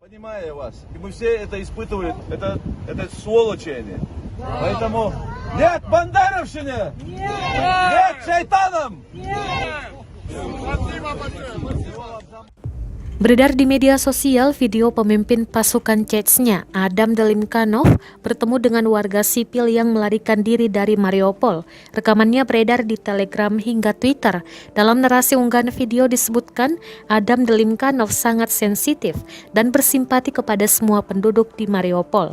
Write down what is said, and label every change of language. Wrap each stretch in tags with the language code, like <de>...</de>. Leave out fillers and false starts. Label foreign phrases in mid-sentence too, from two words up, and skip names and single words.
<ru>Понимаю вас. И мы все это испытывают. Это сволочи они. Поэтому нет бандеровщине! Нет шайтанам!</ru> <id>Beredar di media sosial video pemimpin pasukan Chechnya, Adam Delimkanov, bertemu dengan warga sipil yang melarikan diri dari Mariupol. Rekamannya beredar di Telegram hingga Twitter. Dalam narasi unggahan video disebutkan, Adam Delimkanov sangat sensitif dan bersimpati kepada semua penduduk di Mariupol.</id>